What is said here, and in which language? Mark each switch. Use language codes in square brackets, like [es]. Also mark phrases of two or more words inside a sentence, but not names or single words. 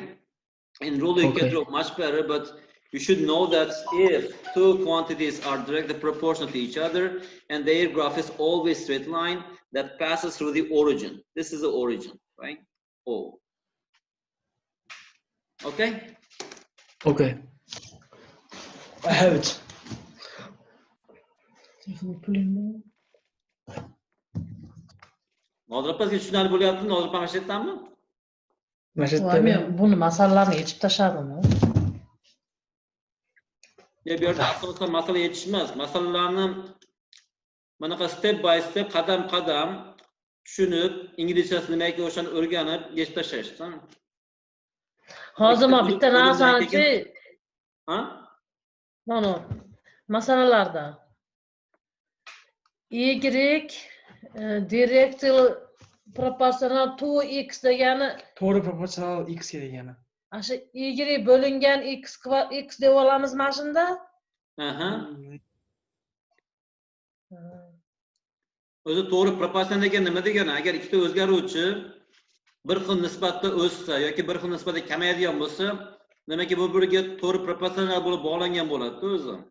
[en] In rule you can draw much better, but you should know that if two quantities are directly proportional to each other and their graph is always straight line that passes through the origin. This is the origin, right? O. Okay? Okay. I have it. [uz] Nozir opasiga tushunarli bo'lyaptimi? Nozir opa mashaqqatmi? Men buni masalalarni yechib tashladim. Bu yerda asosan masala yechish emas, masalalarni bunaqa [en] step by step, [uz] qadam qadam tushunib, inglizchasi nimaga o'shani o'rganib yechib tashlashdi. Hozir men bitta narsani ha? Mana masalalarda [en] y directly proportional to x [uz] degani To'g'ri proportional x degani. Asha y bo'lingan x deb olamiz mana shunda. Aha. O'zi to'g'ri proportional degan nima degani? Agar ikkita o'zgaruvchi bir xil nisbatda o'ssa yoki bir xil nisbatda kamayadigan bo'lsa, demakki bu biriga to'g'ri proporsional bo'lib bog'langan bo'ladi o'zi.